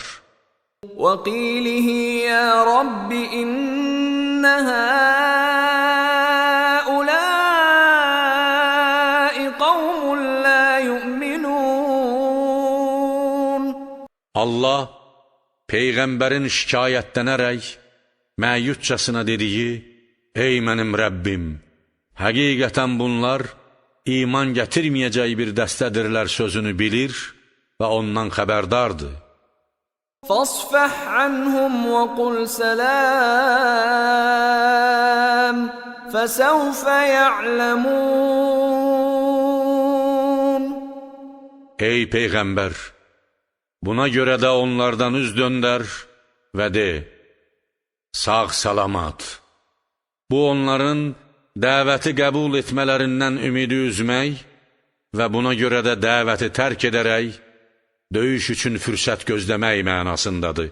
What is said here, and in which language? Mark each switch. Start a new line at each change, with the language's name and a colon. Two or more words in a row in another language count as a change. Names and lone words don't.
Arabic: وَقِيلِهِ يَا رَبِّ إِنَّ هَٰؤُلَاءِ قَوْمٌ لَا يُؤْمِنُونَ.
Azerbaijani: Allah Peyğəmbərin şikayətlənərək məyuscasına dediyi, Ey mənim Rəbbim, həqiqətən bunlar iman gətirməyəcək bir dəstədirlər sözünü bilir və ondan xəbərdardır.
Arabic: فَاصْفَحْ عَنْهُمْ وَقُلْ سَلَامٌ فَسَوْفَ يَعْلَمُونَ.
Azerbaijani: Ey Peyğəmbər, buna görə də onlardan üz döndər və de, sağ salamat. Bu onların dəvəti qəbul etmələrindən ümidi üzmək və buna görə də dəvəti tərk edərək, döyüş üçün fürsət gözləmək mənasındadır.